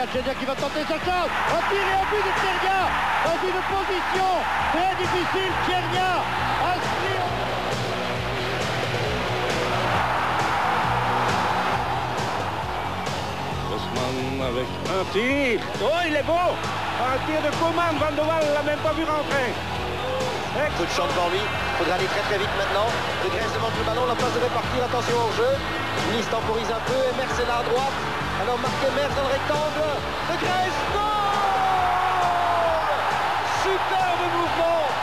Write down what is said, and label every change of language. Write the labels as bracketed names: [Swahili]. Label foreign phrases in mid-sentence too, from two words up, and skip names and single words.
[French] Kenya qui va tenter sa chance. Un tir et un but de Kenya dans une position très difficile. Kenya inscrit. Osman avec un tir. Oh, il est beau. Un tir de Koeman. Van de Waal l'a même pas vu rentrer. Coup de champ devant lui. Il faudra aller très vite maintenant. De Grèce devant le ballon. La place de répartir. Attention au jeu. Nice temporise un peu. Emerse est là à droite. Alors marque Emerse dans le rectangle. De Grèce. Goal. Superbe mouvement.